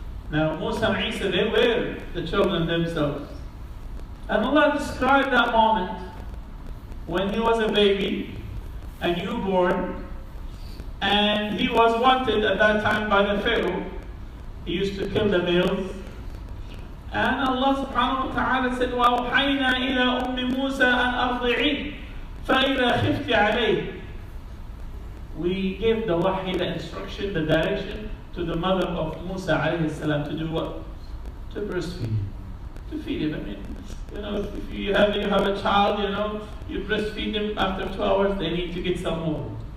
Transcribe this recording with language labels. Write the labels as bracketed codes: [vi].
[en] Now Musa and Isa, they were the children themselves. And Allah described that moment when he was a baby, a newborn, and he was wanted at that time by the Pharaoh. He used to kill the males And Allah subhanahu wa ta'ala said, [ar] وَأَوْحَيْنَا إِلَىٰ أُمِّ مُوسَىٰ أَنْ أَرْضِعِيهِ فَإِذَا خِفْتِ عَلَيْهِ. [en] We gave the wahi, the instruction, the direction to the mother of Musa alayhi salam to do what? To breastfeed him. To feed him. I mean, if you have a child, you breastfeed him after 2 hours, they need to get some more.